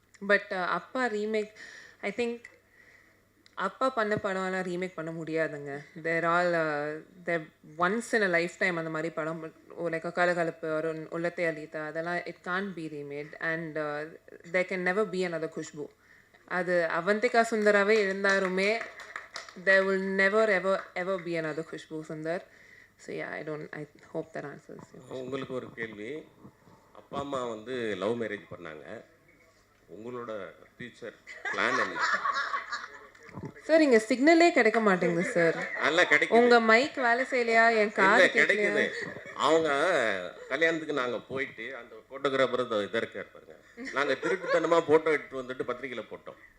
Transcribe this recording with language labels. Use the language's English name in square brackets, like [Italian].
[Tamil] But அப்பா remake, [English] I think [Tamil] அப்பா பண்ண படம்லாம் ரீமேக் பண்ண முடியாதுங்க. [English] they're all they're once in a lifetime [Tamil] அந்த மாதிரி படம், லைக் கலகலப்பு ஒரு உள்ளத்தை அளித்தா, அதெல்லாம் [English] It can't be remade. And there can never be another Khushbu. [Tamil] அது அவந்திகா சுந்தராகவே இருந்தாலுமே [English] there will never ever be another Khushbu Sundar. So yeah, I hope that answers you. [Tamil] உங்களுக்கு ஒரு கேள்வி. அப்பா அம்மா வந்து லவ் மேரேஜ் பண்ணாங்க, உங்களோட ஃபியூச்சர் பிளான் என்ன? சார் இங்கே சிக்னலே கிடைக்க மாட்டேங்குது சார். நல்லா கிடைக்கும். உங்கள் மைக் வேலை செய்யலையா? என் காது கிடைக்குது. அவங்க கல்யாணத்துக்கு நாங்கள் போயிட்டு அந்த ஃபோட்டோகிராஃபர் இதாக இருக்கார் பாருங்க, நாங்கள் திருட்டுத்தனமாக ஃபோட்டோ எடுத்துட்டு வந்துட்டு பத்திரிக்கையில் போட்டோம்.